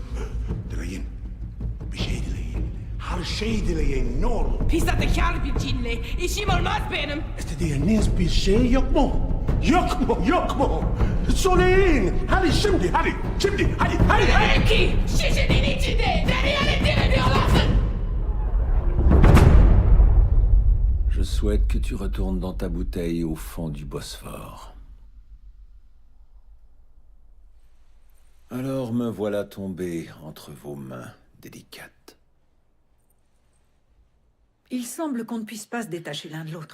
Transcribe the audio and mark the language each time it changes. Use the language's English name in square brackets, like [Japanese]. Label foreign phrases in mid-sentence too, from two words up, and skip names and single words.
[Turkish] Dileyin. Bir şey dileyin. Her şey dileyin ne olur. Pis sahtekar bir cinle. İşim olmaz benim. İstediğiniz bir şey yok mu? Yok mu? Yok mu? Söyleyin. Hadi şimdi, hadi. Şimdi, hadi. Peki, şişenin içinde nereye diyorlar? [French] Je souhaite que tu retournes dans ta bouteille au fond du Bosphore. Alors me voilà tombé entre vos mains délicates. Il semble qu'on ne puisse pas se détacher l'un de l'autre.